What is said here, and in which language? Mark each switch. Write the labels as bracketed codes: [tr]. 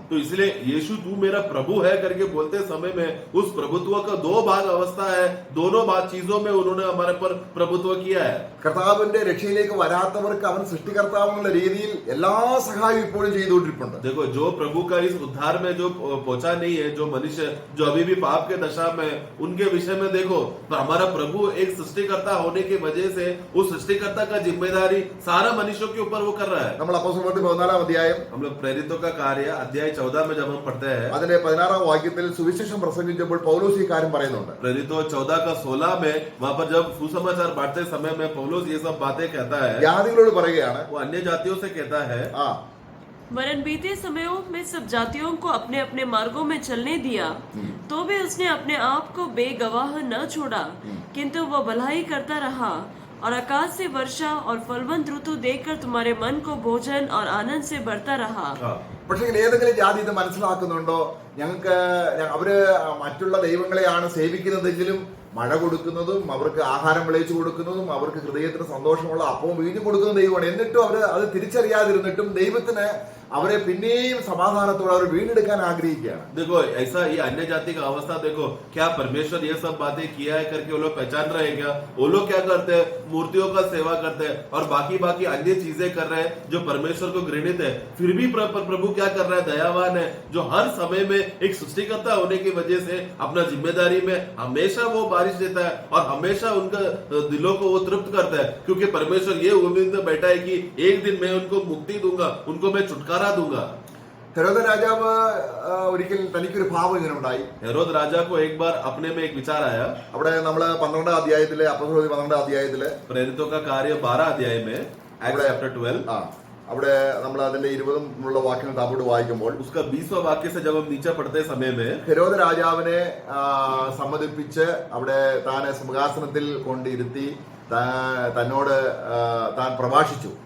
[hi] तो इसलिए यीशु तू मेरा प्रभु है करके बोलते समय में उस प्रभुत्व का दो भाग अवस्था है, दोनों भाग चीजों में उन्होंने हमारे पर प्रभुत्व किया है. [ml] കർത്താവിന്റെ രക്ഷയിലേക്ക് വരാത്തവർക്ക് അവൻ സൃഷ്ടികർത്താവ് എന്നുള്ള രീതിയിൽ എല്ലാ സഹായവും ഇപ്പോഴും ചെയ്തുകൊണ്ടിരിപ്പുണ്ട്. [hi] देखो जो प्रभु का इस उद्धार में जो पहुंचा नहीं है, जो मनुष्य जो अभी भी पाप के दशा में, उनके विषय में देखो तो हमारा प्रभु एक सृष्टिकर्ता होने की वजह से उस सृष्टिकर्ता का जिम्मेदारी सारा मनुष्यों के ऊपर वो कर रहा है. [ml] നമ്മൾ അപ്പോസ്തലപ്രവൃത്തി 14 अध्याയം [hi] हम लोग प्रेरितों का कार्य अध्याय 14 में जब हम पढ़ते हैं, [ml] അതിന്റെ 16 വാക്യത്തിൽ സുവിശേഷം പ്രസംഗിച്ചപ്പോൾ പൗലോസ് ഈ കാര്യം പറയുന്നുണ്ട്. [hi] प्रेरितों 14 का 16 में वहां पर जब सुसमाचार बांटते समय में पौलुस ये सब बातें कहता है, [ml] ജാതികളോട് പറയുകയാണ്, [hi] वो अन्य जातियों से कहता है, वरन बीते समयों में सब जातियों को अपने अपने मार्गों में चलने दिया, तो भी उसने अपने आप को बेगवाह न छोड़ा, किंतु वह भलाई करता रहा और आकाश से वर्षा और फलवंत ऋतु देकर तुम्हारे मन को भोजन और आनंद से भरता रहा. [ml] പക്ഷെ ഏതെങ്കിലും ജാതി ഇത് മനസ്സിലാക്കുന്നുണ്ടോ? ഞങ്ങൾക്ക് അവര് മറ്റുള്ള ദൈവങ്ങളെയാണ് സേവിക്കുന്നതെങ്കിലും മഴ കൊടുക്കുന്നതും അവർക്ക് ആഹാരം വിളയിച്ചു കൊടുക്കുന്നതും അവർക്ക് ഹൃദയത്തിന് സന്തോഷമുള്ള അപ്പവും വീഞ്ഞു കൊടുക്കുന്ന ദൈവമാണ്. എന്നിട്ടും അവര് അത് തിരിച്ചറിയാതിരുന്നിട്ടും ദൈവത്തിന് അവരെ പിന്നെയും സമാധാനത്തോടെ അവർ വീണ്ടെടുക്കാൻ ആഗ്രഹിക്കുകയാണ്. [hi] देखो ऐसा ये अन्य जाति का अवस्था देखो, क्या परमेश्वर ये सब बातें किया है करके वो लोग पहचान रहे हैं क्या? वो लोग क्या करते हैं, मूर्तियों का सेवा करते हैं और बाकी अन्य चीजें कर रहे हैं जो परमेश्वर को घृणित है. फिर भी प्रभु क्या कर रहा है, दयावान है, जो हर समय में एक सृष्टिकर्ता होने की वजह से अपना जिम्मेदारी में हमेशा वो बारिश देता है और हमेशा उनका दिलों को वो तृप्त करता है, क्योंकि परमेश्वर ये उम्मीद में बैठा है कि एक दिन मैं उनको मुक्ति दूंगा, उनको मैं छुटकारा दूंगा. [ml] ഹെരോദ രാജാവ് ഒരിക്കൽ തനിക്കൊരു ഭാവം ഇങ്ങനെ ഉണ്ടായി. [hi] हेरोद राजा को एक बार अपने में एक विचार आया. [ml] അവിടെ നമ്മള് 12 അധ്യായത്തിലെ അപ്പോസ്തലപ്രവൃത്തി 12 അധ്യായത്തില് [hi] प्रेरितों का कार्य 12 अध्याय में [en] Acts chapter 12, [ml] അവിടെ നമ്മൾ അതിന്റെ 20 വാക്യങ്ങൾ താപ്പോട്ട് വായിക്കുമ്പോൾ [hi] उसका 20वां वाक्य से जब हम नीचे पढ़ते समय में [ml] ഹെരോദ രാജാവിനെ സമ്മതിപ്പിച്ച് അവിടെ താനെ സിംഹാസനത്തിൽ കൊണ്ടിരുത്തി തന്നോട് താൻ പ്രഭാഷിച്ചു.